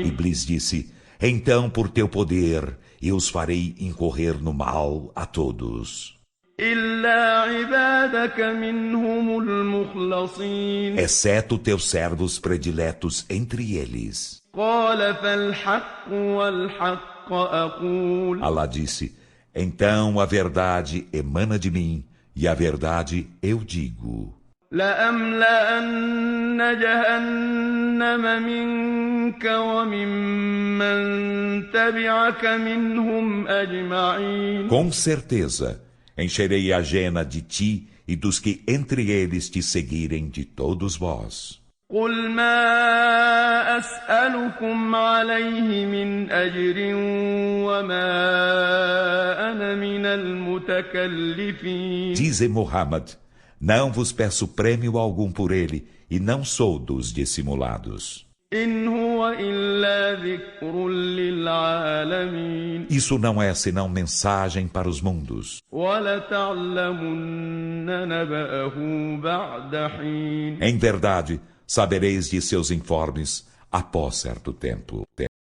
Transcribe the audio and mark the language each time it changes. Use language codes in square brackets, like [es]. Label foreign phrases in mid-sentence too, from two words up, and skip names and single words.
[pt] Iblis disse: Então, por teu poder, eu os farei incorrer no mal a todos, [ar] إلا عبادك منهم المخلصين [pt] exceto teus servos prediletos entre eles. [ar] قال فالحق والحق أقول [pt] Alá disse: Então a verdade emana de mim, e a verdade eu digo: [ar] لأملأن جهنم منك وممن تبعك منهم أجمعين [pt] Com certeza, encherei a jena de ti e dos que entre eles te seguirem de todos vós. [ar] قل ما أسألكم عليه من أجر وما أنا من المتكلفين [pt] Dize Muhammad: Não vos peço prêmio algum por ele, e não sou dos dissimulados. [ar] إن هو إلا ذكر للعالمين [pt] Isso não é senão mensagem para os mundos. [ar] ولتعلمن نبأه بعد حين [pt] Em verdade, sabereis de seus informes após certo tempo.